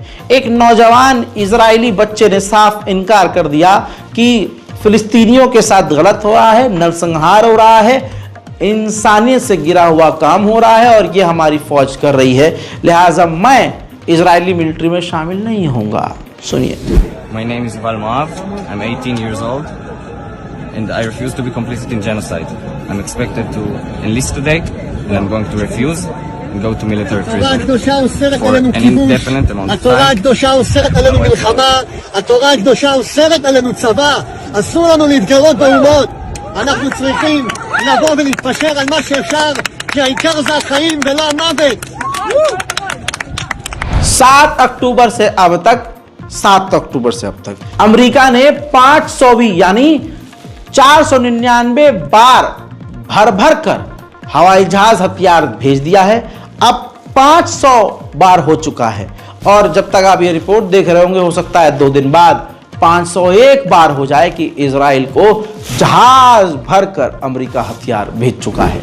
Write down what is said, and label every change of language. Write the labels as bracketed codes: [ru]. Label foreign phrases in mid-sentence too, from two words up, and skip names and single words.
[hi] एक नौजवान इजरायली बच्चे ने साफ इनकार कर दिया कि फिलिस्तीनियों के साथ गलत हो रहा है, नरसंहार हो रहा है, इंसानियत से गिरा हुआ काम हो रहा है और ये हमारी फौज कर रही है, लिहाजा मैं इजरायली मिलिट्री में शामिल नहीं होऊंगा। सुनिए। [en] My name is Yuval Moav. I'm 18 years old and I refuse to be complicit in genocide. I'm expected to enlist today and I'm going to refuse and go to military prison for an indefinite amount of [he] התורה [en] time. [he] הקדושה אוסרת עלינו מלחמה, התורה הקדושה אוסרת עלינו צבא, אסור לנו להתגרות באומות. אנחנו צריכים לבוא ולהתפשר על מה שאפשר, כי העיקר זה החיים ולא המוות. [hi] 7 अक्टूबर से अब तक अमेरिका ने 500 यानी 499 बार भर कर हवाई जहाज हथियार भेज दिया है। अब 500 बार हो चुका है और जब तक आप ये रिपोर्ट देख रहे होंगे, हो सकता है 2 दिन बाद 501 बार हो जाए कि इजराइल को जहाज भरकर अमेरिका हथियार भेज चुका है।